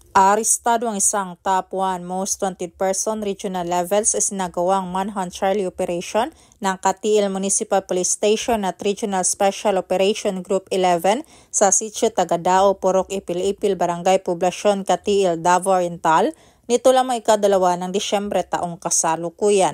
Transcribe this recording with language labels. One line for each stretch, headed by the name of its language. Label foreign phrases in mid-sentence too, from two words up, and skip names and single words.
Filipino: Arestado ang isang
English: top 1 most wanted person regional levels
Filipino: sa sinagawang manhunt Charlie Operation ng Katiil Municipal Police Station at Regional Special Operation Group 11 sa Sitio Tagadao, Purok Ipil-Ipil, Barangay Poblasyon, Katiil, Davao Oriental nito lamang ika-2 ng Disyembre taong kasalukuyan.